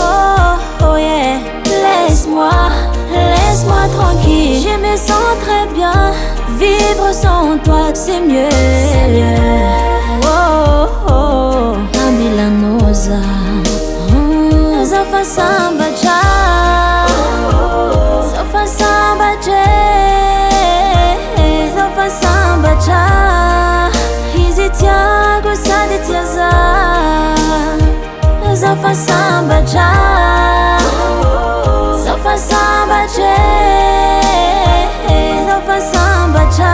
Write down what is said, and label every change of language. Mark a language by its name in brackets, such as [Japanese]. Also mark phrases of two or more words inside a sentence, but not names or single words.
[French] Oh yeah, laisse-moi tranquille, je me sens très bien. Vivre sans toi c'est mieux. [Malagasy] Oh oh, amilanoza Efa Sambatra, Efa Sambatra, Efa Sambatra. Izy tiako sady tia za Efa Sambatra, Efa Sambatra, Efa Sambatra.